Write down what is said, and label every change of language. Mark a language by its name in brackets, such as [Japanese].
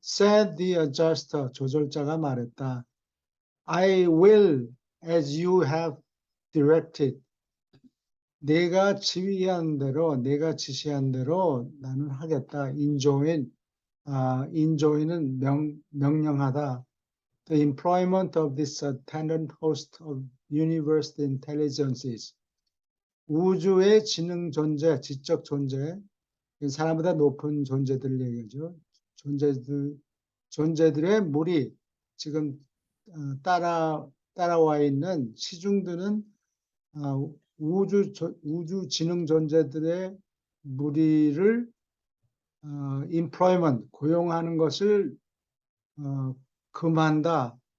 [English] Said the adjuster, [Korean] 조절자가 말했다. [English] I will as you have directed. [Korean] 내가 지휘한 대로, 내가 지시한 대로 나는 하겠다. enjoin은 명령하다. [English] The employment of this attendant host of universe intelligences. [Korean] 우주의 지능 존재, 지적 존재, 사람보다 높은 존재들을 얘기하죠. 존재들의 무리, 지금 따라와 있는 시중드는 우주 지능 존재들의 무리를 employment, 고용하는 것을 금한다.